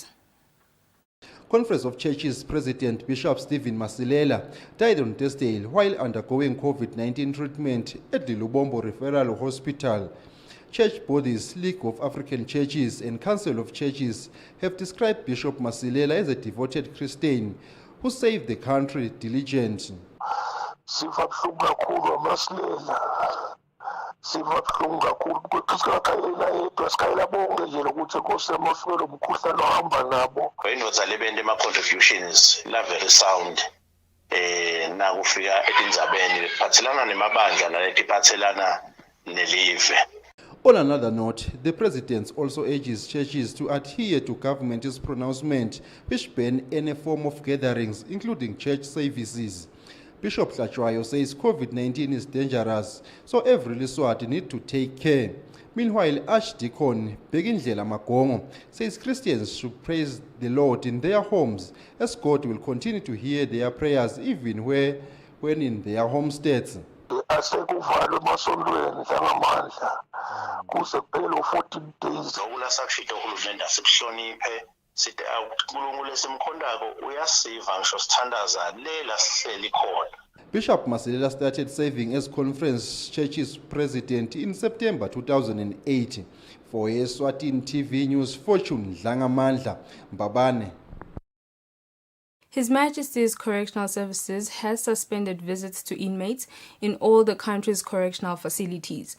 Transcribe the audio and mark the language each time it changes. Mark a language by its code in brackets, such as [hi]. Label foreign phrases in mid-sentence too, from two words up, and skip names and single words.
[en] Conference of Churches President Bishop Stephen Masilela died on Thursday while undergoing COVID-19 treatment at the Lubombo Referral Hospital. Church bodies, League of African Churches and Council of Churches have described Bishop Masilela as a devoted Christian who saved the country diligently. [ss] Siva buhlungu kakhulu kukhona yedwa sikhayela bonke nje lokuthi Nkosi yamafelo umkhuhlane ohamba nabo indoda lebende ama contributions la [en] very sound [ss] na kufika etindzabeni lephathelana nemabandla naletiphathelana nelive. [en] On another note, the president also urges churches to adhere to government's pronouncement which ban any form of gatherings, including church services. Bishop Tlajwayo says COVID-19 is dangerous, so every Leswati need to take care. Meanwhile, Archdeacon Begindlela Magongo says Christians should praise the Lord in their homes, as God will continue to hear their prayers even when in their homesteads. [ss] Asekuvalwe emasondweni njengamandla kuze kuphele 14 days. Ulasashito uhulumende asikuhloniphe sithi uNkulunkulu esimkhondako uyasiva ngisho sithandaza lela sihleli khona. [en] Bishop Masilela started serving as Conference Churches President in September 2008. For Eswatini TV News, Fortune Dlangamandla, Mbabane. His Majesty's Correctional Services has suspended visits to inmates in all the country's correctional facilities.